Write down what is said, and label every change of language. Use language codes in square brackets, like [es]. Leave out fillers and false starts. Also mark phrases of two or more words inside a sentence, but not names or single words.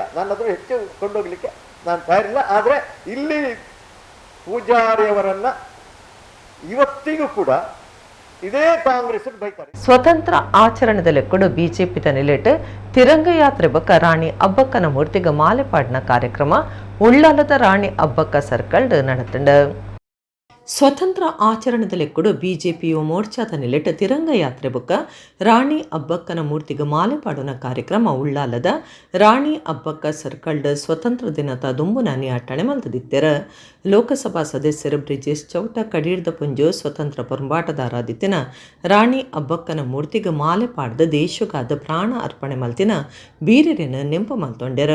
[kn] ನಾನು ಅದ್ರ ಹೆಚ್ಚು ಕೊಂಡೋಗ್ಲಿಕ್ಕೆ ನಾನು ತಯಾರಿಲ್ಲ. ಆದರೆ ಇಲ್ಲಿ ಪೂಜಾರಿಯವರನ್ನ ಇವತ್ತಿಗೂ ಕೂಡ ಇದೇ ಕಾಂಗ್ರೆಸ್ ಬೈತಾರೆ. [tcy] ಸ್ವತಂತ್ರ ಆಚರಣೆದಲ್ಲಿ ಕೂಡ ಬಿಜೆಪಿ ನಿಲೆಟ್ ತಿರಂಗ ಯಾತ್ರೆ ಬೊಕ್ಕ ರಾಣಿ ಅಬ್ಬಕ್ಕನ ಮೂರ್ತಿಗೆ ಮಾಲೆಪಾಡಿನ ಕಾರ್ಯಕ್ರಮ ಉಳ್ಳಾಲದ ರಾಣಿ ಅಬ್ಬಕ್ಕ ಸರ್ಕಲ್ ನಡೆತಂಡ. ಸ್ವತಂತ್ರ ಆಚರಣೆದಲ್ಲಿ ಕೂಡ ಬಿಜೆಪಿ ಯುವ ಮೋರ್ಚಾದ ನಿಲೆಟ್ ತಿರಂಗ ಯಾತ್ರೆ ಬೊಕ್ಕ ರಾಣಿ ಅಬ್ಬಕ್ಕನ ಮೂರ್ತಿಗೆ ಮಾಲೆಪಾಡುನ ಕಾರ್ಯಕ್ರಮ ಉಳ್ಳಾಲದ ರಾಣಿ ಅಬ್ಬಕ್ಕ ಸರ್ಕಲ್ಡ್ ಸ್ವತಂತ್ರ ದಿನದ ದುಂಬುನಾನಿ ಆಟಣೆ ಮಲ್ತದಿತ್ತೆರ. ಲೋಕಸಭಾ ಸದಸ್ಯರು ಬ್ರಿಜೇಶ್ ಚೌಟ ಕಡೀರ್ದ ಪುಂಜು ಸ್ವತಂತ್ರ ಪೊಂಬಾಟದಾರಾದಿತ್ತಿನ ರಾಣಿ ಅಬ್ಬಕ್ಕನ ಮೂರ್ತಿಗೆ ಮಾಲೆಪಾಡ್ದ ದೇಶಗಾದ ಪ್ರಾಣ ಅರ್ಪಣೆ ಮಲ್ತಿನ ಬೀರಿನ ನೆಂಪು ಮಲ್ತೊಂಡೆರ.